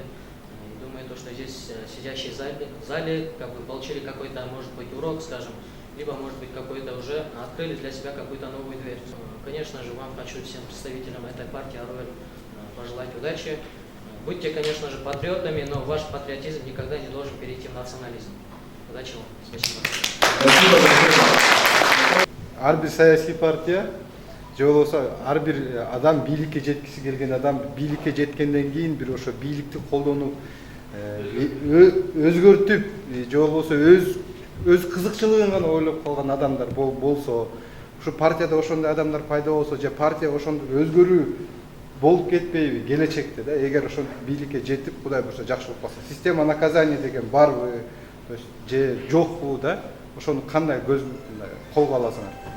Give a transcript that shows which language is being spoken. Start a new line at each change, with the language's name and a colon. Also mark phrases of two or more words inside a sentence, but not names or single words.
Russian: Думаю, что здесь сидящие в зале получили какой-то, может быть, урок, скажем, либо, может быть, какой-то уже открыли для себя какую-то новую дверь. Конечно же, вам хочу всем представителям этой партии АРОЭЛь пожелать удачи. Будьте, конечно же, патриотами, но ваш патриотизм никогда не должен перейти в национализм. Удачи вам. Спасибо.
Kyrgyz: Ар бир саясий партия же болбосо ар бир адам бийликке жеткиси келген адам бийликке жеткенден кийин бир ошо бийликти колдонуп өзгөртүп же болбосо өз кызыкчылыгын гана ойлоп калган адамдар болсо, ушу партияда ошондой адамдар пайда болсо же партия ошондой өзгөрүү болуп кетпейби келечекте да, эгер ошентип бийликке жетип Кудай буюрса жакшы болуп калса,
Russian: система наказания
Kyrgyz: деген барбы же жокпу да, ошону кандай колго аласыңар?